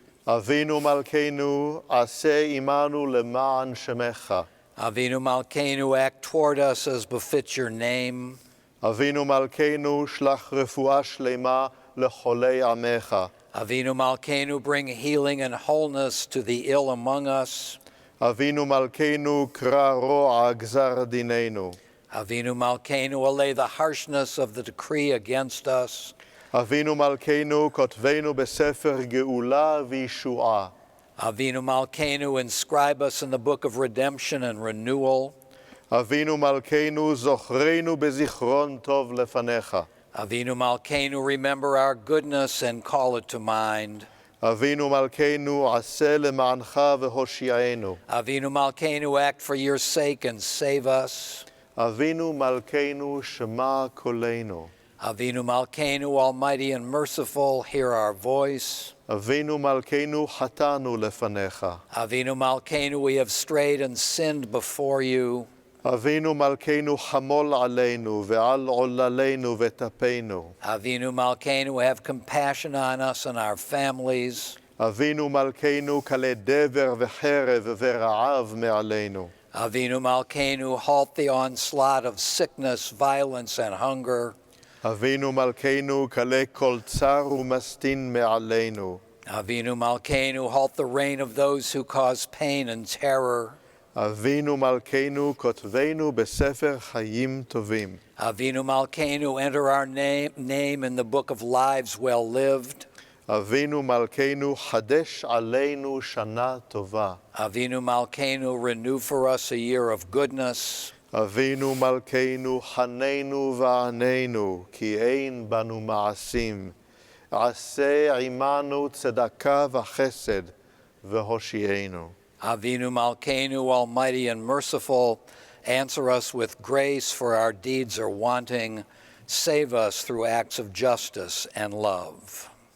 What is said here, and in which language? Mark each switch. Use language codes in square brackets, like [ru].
[he] Avinu Malkeinu, aseh imanu lema'an shemecha. [en] Avinu Malkeinu, act toward us as befits your name. [he] Avinu Malkeinu, shlach refuah shlema לחולי עמך. [en] Avinu Malkeinu, bring healing and wholeness to the ill among us. [he] אבינו מלכנו, קרא רוע גזר דיננו. [en] Avinu Malkeinu, allay the harshness of the decree against us. [he] אבינו מלכנו, כותבנו בספר גאולה וישועה. [en] Avinu Malkeinu, inscribe us in the book of redemption and renewal. [he] אבינו מלכנו, זוכרנו בזיכרון טוב לפניך. [en] Avinu Malkeinu, remember our goodness and call it to mind. [he] אבינו מלכנו, עשה למענך והושיענו. [en] Avinu Malkeinu, act for your sake and save us. [he] אבינו מלכנו, שמע קולנו. [en] Avinu Malkeinu, almighty and merciful, hear our voice. [he] אבינו מלכנו, חטאנו לפניך. [en] Avinu Malkeinu, we have strayed and sinned before you. [he] אבינו מלכנו, חמול עלינו ועל עוללינו וטפנו. [en] Avinu Malkeinu, have compassion on us and our families. [he] אבינו מלכנו, כלי דבר וחרב ורעב מעלינו. [en] Avinu Malkeinu, halt the onslaught of sickness, violence, and hunger. [he] אבינו מלכנו, כלי כל צר ומסטין מעלינו. [en] Avinu Malkeinu, halt the reign of those who cause pain and terror. [he] אבינו מלכנו, כותבנו בספר חיים טובים. [en] Avinu Malkeinu, enter our name in the book of lives well lived. [he] אבינו מלכנו, חדש עלינו שנה טובה. [en] Avinu Malkeinu, renew for us a year of goodness. [he] אבינו מלכנו, חננו ועננו, כי אין בנו מעשים. עשה עמנו צדקה וחסד, והושיענו. [en] Avinu Malkeinu, almighty and merciful, answer us with grace, for our deeds are wanting. Save us through acts of justice and love.